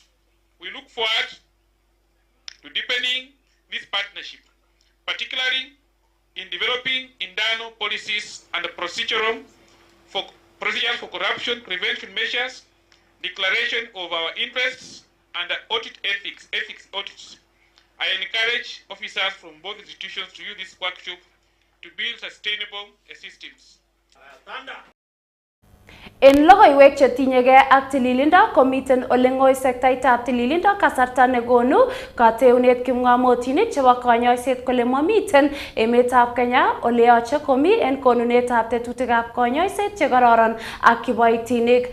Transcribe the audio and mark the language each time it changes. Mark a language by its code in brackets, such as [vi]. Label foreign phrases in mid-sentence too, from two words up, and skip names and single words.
[en] We look forward to deepening this partnership, particularly in developing internal policies and procedures for corruption prevention measures, declaration of our interests, and audit ethics audits. I encourage officers from both institutions to use this workshop to build sustainable systems. [kln] En logoiwek chetinyegei ak tililindo komiten ole ngoi sektaitab tililindo kasarta nekonu kateunet kipng'omotinik chebo konyoiset kole mamiten emetab Kenya ole yoche komi en konunetab tetutikab konyoiset chekororon ak kiboitinik.